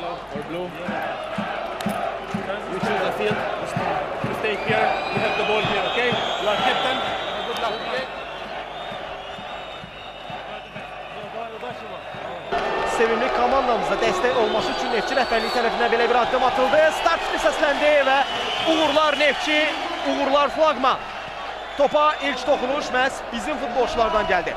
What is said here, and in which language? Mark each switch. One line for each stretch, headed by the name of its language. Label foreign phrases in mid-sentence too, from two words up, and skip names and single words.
English: or blue. You choose the field. You stay here. You have the ball here, okay? You are captain. Good luck, okay?
Azerbaijani: Sevimli komandamıza dəstək olması üçün Neftçi rəhbərliyi tərəfindən belə bir addım atıldı. Start səsləndi və uğurlar Neftçi, uğurlar flaqman. Topa ilk toxunuş məhz bizim futbolçulardan gəldi.